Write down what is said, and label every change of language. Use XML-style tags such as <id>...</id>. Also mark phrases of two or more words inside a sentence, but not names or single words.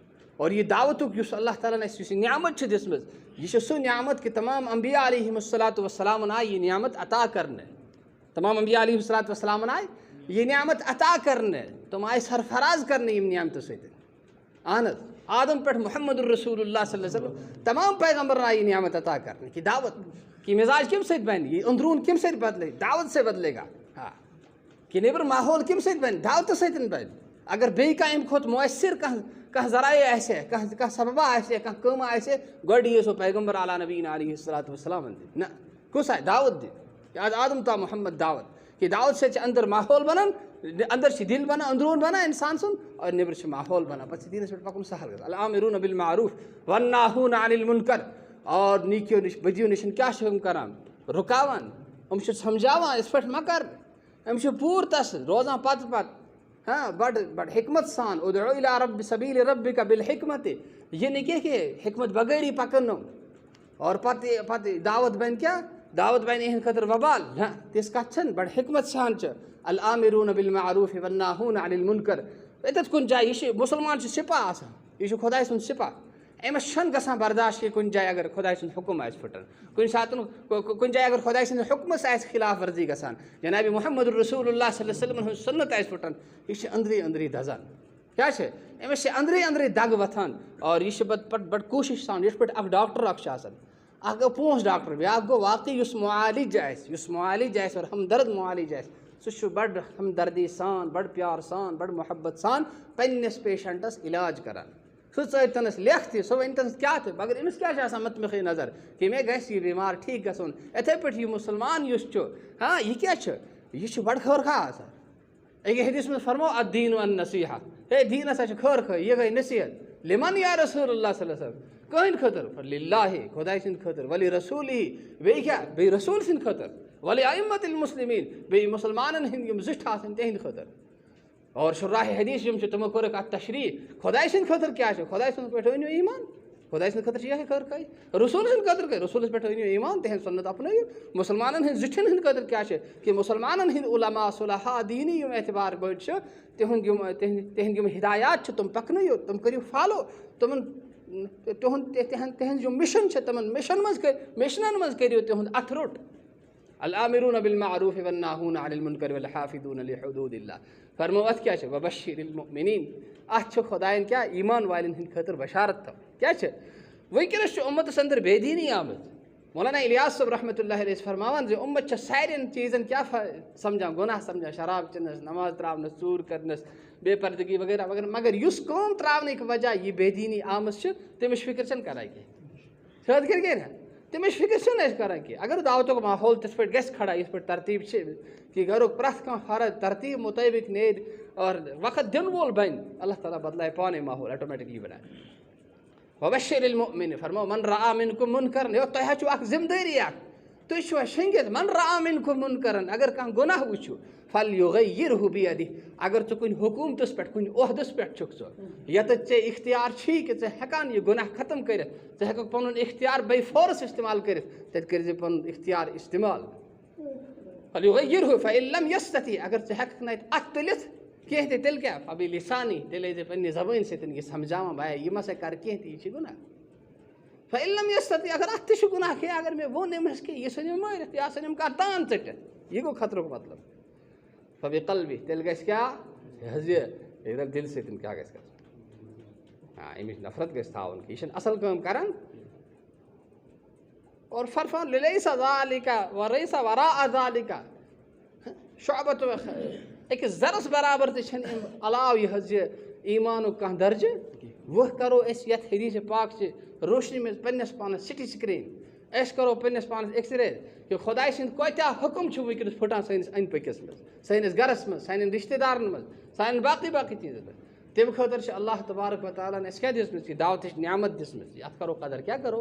<ks>اور یہ دعوتُک یُس اللہ تعالیٰ اَسہِ یُس یہِ نعمت چھِ دِژمٕژ، یہ چھِ سُہ نعمت کہ تمام انبیاء</ks> <ar>علیہم الصلاۃ والسلامن</ar> <ks>آیہِ یہ نعمت عطا کرنہٕ. تمام انبیاء</ks> <ar>علیہم الصلاۃ والسلامن</ar> <ks>آیہِ یہ نعمت عطا کرنہٕ. تم آیہِ سرفراز کرنہٕ یِم نعمتہٕ سۭتۍ. اہن حظ آدم پٮ۪ٹھ</ks> <ar>محمد الرسول اللہ صلی اللہ علیہ وسلم</ar> <ks>تمام پیغمبرن آیہِ یہ نعمت عطا کرنہٕ کہ دعوت کہ مزاج کَمہِ سۭتۍ بنہِ، یہ اندرون کَمہِ سۭتۍ بدلے،</ks> <ur>دعوت سے بدلے گا.</ur> <ks>کہ نیبر ماحول کَمہِ سۭتۍ بنہِ، دعوتہٕ سۭتۍ بنہِ. اگر بیٚیہِ کانٛہہ اَمہِ کھۄتہٕ مؤثر کانٛہہ ذرایع آسہِ ہے، کانٛہہ سببہ آسہِ ہے، کانٛہہ کٲمہ آسہِ ہے، گۄڈٕ یِیہِ سُہ پیغمبر</ks> <ar>علیٰ نبینا علیہ الصلاۃ والسلامن</ar> <ks>دِنہٕ. نہ کُس آسہِ دعوت دِنہٕ، آز آدم تا محمد دعوت. کہ دعوت سۭتۍ چھِ اندر ماحول بنان، اندر چھِ دِل بنان، اندرون بنان انسان سُنٛد، اور نیبر چھُ ماحول بنان. پتہٕ چھِ دیٖنس پٮ۪ٹھ پکُن سہل گژھان.</ks> <ar>العامرون بالمعروف والناہون عن المنکر.</ar> <ks>اور نیکیو نش بدیو نش کیٛاہ چھِ یِم کران؟ رُکاوان. یِم چھِ سمجھاوان یِتھ پٲٹھۍ مہ کر. یِم چھِ پوٗرٕ تس روزان پتہٕ بڑ حکمت سان.</ks> <ar>ادعو الی رب سبیل ربک بالحکمت.</ar> <ks>یہ نہٕ کینٛہہ کہ حکمت بغٲری پکن نہٕ اور پتہٕ دعوت بنہِ کیٛاہ، دعوت بنہِ یِہنٛدِ خٲطرٕ وبال. نہ تِژھ کتھ چھنہٕ، بڑ حکمت سان چھِ.</ks> <ar>العامرون بالمعروف والناہون عن المنکر.</ar> <ks>ییٚتٮ۪تھ کُنہِ جایہِ یہِ چھِ مُسلمان چھِ سپاہ آسان، یہِ چھُ خۄداے سُنٛد سپاہ. أمِس چھنہٕ گژھان برداشت کہ کُنہِ جایہِ اگر خۄداے سُنٛد حُکم آسہِ پھٕٹان، کُنہِ ساتہٕ کُنہِ جایہِ اگر خۄداے سٕنٛدِس حُکمس آسہِ خلاف ورزی گژھان، جناب</ks> <ar>محمد الرسول اللہ صلی اللہ علیہ وسلمن</ar> <ks>ہٕنٛز سُنت آسہِ پھٕٹان، یہِ چھِ أنٛدری أنٛدری دزان. کیٛاہ چھِ أمِس چھِ أنٛدری أنٛدری دگ وۄتھان. اور یہِ چھِ پتہٕ بڑٕ کوٗشش سان، یِتھ پٲٹھۍ اکھ ڈاکٹر اکھ چھُ آسان، اکھ گوٚو پونٛسہٕ ڈاکٹر، بیٛاکھ گوٚو واقعی یُس معالج آسہِ اور ہمدرد معالج آسہِ، سُہ چھُ بڑٕ ہمدردی سان، بڑٕ پیار سان، بڑٕ محبت سان پننِس پیشنٹس علاج کران. سُہ ژٲرۍ تٔمِس لیکھ تہِ، سُہ وَنہِ تٔمِس کیٛاہ تہِ، مگر أمِس کیٛاہ چھِ آسان مطمِقٕے نظر کہ مےٚ گژھِ یہِ بٮ۪مار ٹھیٖک گژھُن. یِتھَے پٲٹھۍ یہِ مُسلمان یُس چھُ، یہِ کیٛاہ چھُ، یہِ چھُ بڑٕ خٲر خواہ آسان. أکہِ حدیٖث منٛز فرمو</ks> <ar>الدیٖن النصیحہ.</ar> <ks>ہے دیٖن ہسا چھُ خٲر خٲہی، یہِ گٔے نصیحت.</ks> <ar>لمن یا رسول اللہ صلی اللہ علیہ وسلم.</ar> <ks>کٕہٕنٛدِ خٲطرٕ؟ للہ، خۄداے سٕنٛدِ خٲطرٕ.</ks> <ar>ولی رسوٗلہِ،</ar> <ks>بیٚیہِ کیٛاہ، بیٚیہِ رسوٗل سٕنٛدِ خٲطرٕ.</ks> <ar>ولی ائمۃ المسلمیٖن،</ar> <ks>بیٚیہِ مُسلمانن ہٕنٛدۍ یِم زِٹھۍ آسن تِہنٛدِ خٲطرٕ. اور شُراہِ حدیٖث یِم چھِ تِمو کوٚرُکھ اَتھ تشریح. خۄداے سٕنٛدِ خٲطرٕ کیٛاہ چھُ؟ خۄداے سٕنٛدِ پٮ۪ٹھ أنِو ایٖمان. خۄداے سٕنٛدِ خٲطرٕ چھِ یِہوٚے خٲر خٲہی. رسوٗل سٕنٛدِ خٲطرٕ گٔے رسوٗلس پٮ۪ٹھ أنِو ایٖمان، تِہنٛز سنت اپنٲیِو. مُسلمانن ہٕنٛدۍ زِٹھٮ۪ن ہٕنٛدِ خٲطرٕ کیٛاہ چھِ کہ مُسلمانن ہٕنٛدۍ علما صُلحاء دیٖنی یِم اعتبار بٔڑۍ چھِ، تِہنٛدۍ یِم ہدایات چھِ تِم پکنٲیِو، تِم کٔرِو فالو. تِہنٛز یِم مِشن چھِ تِمن مِشنن منٛز کٔرِو تِہُنٛد اَتھٕ روٚٹ.</ks> <ar>العامرون بالمعروف والناہون عن المنکر والحافظون لحدود اللہ.</ar> <ks>فرمو اَتھ کیٛاہ چھِ؟</ks> <ar>وبشر المؤمنین.</ar> <ks>اَتھ چھِ خۄدایَن کیٛاہ ایٖمان والٮ۪ن ہٕنٛدِ خٲطرٕ بشارت تھاوٕنۍ. کیٛاہ چھِ؟ وٕنکٮ۪نس چھُ اُمتس اندر بے دیٖنی آمٕژ. مولانا الیاس صٲب</ks> <ar>رحمتہ اللہ علیہ</ar> <ks>فرماوان زِ اُمت چھِ سارٮ۪ن چیٖزن کیٛاہ سمجھان، گۄناہ سمجھان، شراب چٮ۪نس، نماز تراونس، ژوٗر کرنس، بے پردگی وغیرہ وغیرہ. مگر یُس کٲم تراونٕکۍ وجہ یہِ بے دیٖنی آمٕژ چھِ، تٔمِس فِکر چھنہٕ کران کینٛہہ. سیوٚد کِنہٕ کینٛہہ نہ، تٔمِس فِکر چھنہٕ اَسہِ کران کینٛہہ. اگر دعوتُک ماحول تِتھ پٲٹھۍ گژھِ کھڑا یِتھ پٲٹھۍ ترتیٖب چھِ کہ گرُک پرٛٮ۪تھ کانٛہہ فرد ترتیٖب مُطٲبق نیرِ اور وقت دِنہٕ وول بنہِ، اللہ تعالیٰ بدلایہِ پانے ماحول آٹومیٹکلی بنایہِ.</ks> <ar>وبشر المؤمن.</ar> <ks>فرمو</ks> <ar>من رأى منکم منکرن.</ar> <ks>تۄہہِ حظ چھُو اکھ ذمہٕ دٲری اکھ، تُہۍ چھِوا شٔنگِتھ.</ks> <ar>من رأى منکم منکرن.</ar> <ks>اگر کانٛہہ گۄناہ وٕچھِو،</ks> <ar>فَلْيُغَيِّرْهُ بِيَدِهِ</ar> <ks>اگر ژٕ کُنہِ حکوٗمتَس پٮ۪ٹھ کُنہِ عہدَس پٮ۪ٹھ چھُکھ ژٕ ییٚتٮ۪تھ ژےٚ اختیار چھی کہِ ژٕ ہٮ۪کان یہِ گۄناہ ختم کٔرِتھ ژٕ ہٮ۪ککھ پَنُن اختیار بے فورس استعمال کٔرِتھ تَتہِ کٔرۍزِ پَنُن اختیار استعمال</ks> <ar>فَلْيُغَيِّرْهُ فَإِن لَمْ يَسْتَطِع</ar> <ks>اگر ژٕ ہٮ۪ککھ نہٕ اَتہِ اَتھٕ تُلِتھ کینٛہہ تہِ تیٚلہِ کیٛاہ فَبِلِسانی تیٚلہِ ٲسۍ زِ پنٛنہِ زبٲنۍ سۭتۍ یہِ سَمجھاوان بھایا یہِ مہ سا کَر کینٛہہ تہِ یہِ چھِ گۄناہ</ks> <ar>فَإِن لَمْ يَسْتَطِع</ar> <ks>اگر اَتھ تہِ چھُ گۄناہ کینٛہہ اگر مےٚ ووٚن أمِس کہِ یہِ ژھٕنِم مٲرِتھ یا ژھٕنِم کانٛہہ تان ژٔٹِتھ یہِ گوٚو خطرُک مطلب فَبِقَلبِهِ تیٚلہِ گژھِ کیٛاہ یہِ حظ یہِ دَپہِ دِلہِ سۭتۍ کیٛاہ گژھِ گژھُن اَمِچ نفرت گژھِ تھاوُن کہِ یہِ چھِنہٕ اَصٕل کٲم کَران اور فرفان</ks> <ar>لَيْسَ ذَلِكَ وَلَيْسَ وَرَاءَ ذَلِكَ شُعْبَةُ</ar> <ks>أکِس زَرَس برابر تہِ چھَنہٕ اَمہِ علاوٕ یہِ حظ یہِ ایٖمانُک کانٛہہ درجہٕ وۄنۍ کَرو أسۍ یَتھ حدیٖثِ پاک چہِ روشنی منٛز پنٛنِس پانَس</ks> <en>CT screen</en> <ks>أسۍ کَرو پنٛنِس پانَس ایٚکسرے کہِ خۄداے سٕنٛدۍ کۭتیاہ حُکُم چھِ وٕنکٮ۪نَس پھٕٹان سٲنِس أنٛدۍ پٔکِس منٛز سٲنِس گَرَس منٛز سانٮ۪ن رِشتہٕ دارَن منٛز سانٮ۪ن باقٕے چیٖزَن منٛز تَمہِ خٲطرٕ چھِ</ks> <ar>اللہ تبارک و تعالیٰ</ar> <ks>ہَن اَسہِ کیٛاہ دِژمٕژ یہِ دعوتٕچ نعمت دِژمٕژ یَتھ کَرو قدر کیٛاہ کَرو</ks>